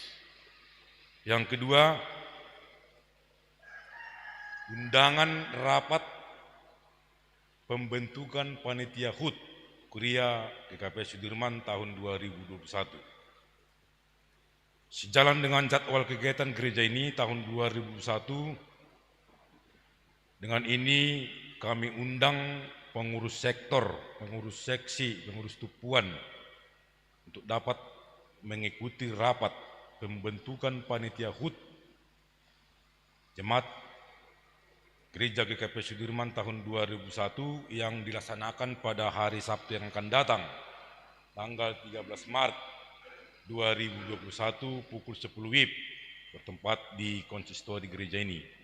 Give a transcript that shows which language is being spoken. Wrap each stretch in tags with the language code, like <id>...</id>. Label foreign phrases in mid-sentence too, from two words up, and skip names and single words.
<id>Yang kedua, undangan rapat pembentukan panitia HUT Kuria GKPS Sudirman tahun 2021. Sejalan dengan jadwal kegiatan gereja ini tahun 2021, dengan ini kami undang pengurus sektor, pengurus seksi, pengurus tupuan untuk dapat mengikuti rapat pembentukan panitia HUT Jemaat Gereja GKPS Sudirman tahun 2001 yang dilaksanakan pada hari Sabtu yang akan datang, tanggal 13 Maret 2021 pukul 10 WIB bertempat di konsistori gereja ini.</id>